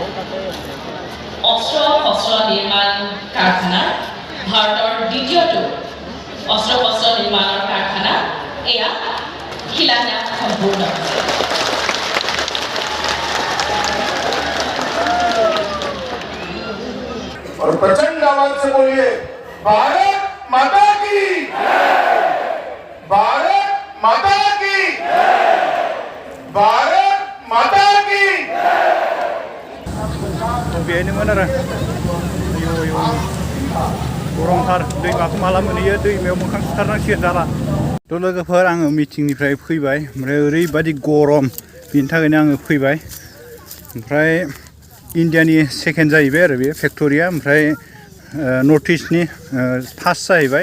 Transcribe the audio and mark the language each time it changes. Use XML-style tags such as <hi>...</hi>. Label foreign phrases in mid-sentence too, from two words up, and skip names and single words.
<as>অস্ত্ৰ নিৰ্মাণ কাৰখানা ভাৰতৰ দ্বিতীয়টো অস্ত্ৰ নিৰ্মাণৰ কাৰখানা এয়া শিলান্যাস সম্পূৰ্ণ হৈছে।</as> <hi>और प्रचंड आवाज से बोलिए भारत माता की, भारत माता की, भारत माता की।</hi> <brx>बेनोमोन आरो गरमथार दैमाखौ माला मोनहैयो दैमायाव मोखां सुथारनांसिगोन जाला। थ' लोगोफोर आङो मिटिंनिफ्राय फैबाय ओमफ्राय ओरैबादि गरम बिनि थाखायनो आङो फैबाय। ओमफ्राय इन्डियानि सेकेन्ड जाहैबाय आरो बे फेक्टरिया ओमफ्राय नर्थ इस्टनि फार्स्ट जाहैबाय।</brx>